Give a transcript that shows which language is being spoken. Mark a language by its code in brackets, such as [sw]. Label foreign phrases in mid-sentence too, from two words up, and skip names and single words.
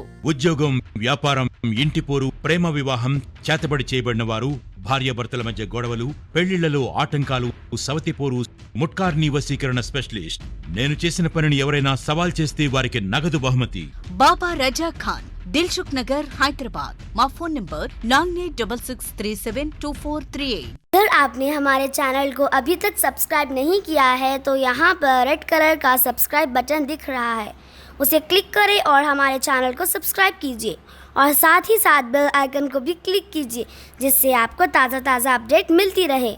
[te] ఉద్యోగం, వ్యాపారం, ఇంటి పోరు, ప్రేమ వివాహం, చేతబడి చేయబడిన వారు, భార్యాభర్తల మధ్య గొడవలు, పెళ్లిళ్లలో ఆటంకాలు, సవతిపోరు, ముట్కార్ని వశీకరణ స్పెషలిస్ట్. నేను చేసిన పనిని ఎవరైనా సవాల్ చేస్తే వారికి నగదు బహుమతి. బాబా రజా ఖాన్, దిల్సుఖ్ నగర్, हैदराबाद. మా ఫోన్ నంబర్ 9866372438. [ur] अगर آپ نے ہمارے چینل کو ابھی تک سبسکرائب نہیں کیا ہے تو یہاں پر [en] red color [ur] کا سبسکرائب بٹن دکھ رہا ہے، اسے کلک کریں اور ہمارے چینل کو سبسکرائب کیجیے اور ساتھ ہی ساتھ [en] bell icon [ur] کو بھی کلک کیجیے جس سے آپ کو تازہ اپڈیٹ ملتی رہے۔